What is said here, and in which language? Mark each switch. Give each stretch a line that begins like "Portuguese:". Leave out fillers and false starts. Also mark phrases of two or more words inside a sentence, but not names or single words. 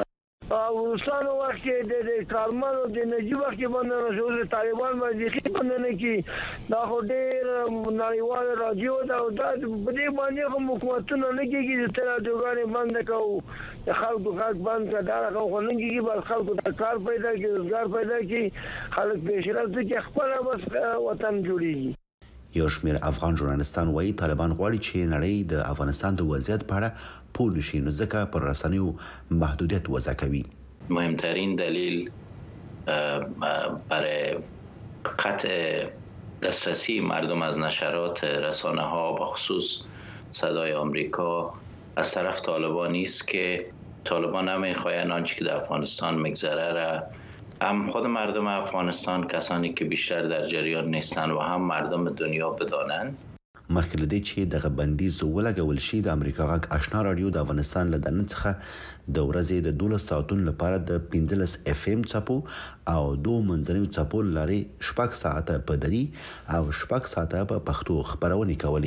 Pashto: او وروستانو وخت کې د کارمانو د نجیب وخت کې باندې رسول طالبان باندې کې باندې کې دا خو ډېر نړیوال رادیو دا په دې باندې هم حکومتونه نه کېږي چې رادیوګانې بند کوو د خلکو غږ بند کړه دا خو نه کېږي بل خلکو ته کار پیدا کړي روزګار پیدا کړي خلک پیشرفت کې خپل بس وطن جوړیږي یو شمېر افغان ژورنالستان وايي طالبان غواړي چې نړۍ د افغانستان د وضعیت په اړه پوه نشي نو ځکه پر رسنیو محدودیت وضع کوي
Persian: مهمترین دلیل برای قطع دسترسی مردم از نشرات رسانه ها بخصوص صدای آمریکا از طرف طالبان است که طالبان نمیخواهند آنچه که در افغانستان میگذره را هم خود مردم افغانستان کسانی که بیشتر در جریان نیستند و هم مردم دنیا بدانند.
Pashto: مخکې لدی چې دغه بندیز ولګول شي د امریکا غږ آشنا رادیو د افغانستان له دننه څخه د ورځې د 12 ساعتونو لپاره د 15 FM چپو او 2 منځنیو چپو لري 6 ساعته په دری او 6 ساعته په پښتو خبرونه کوي.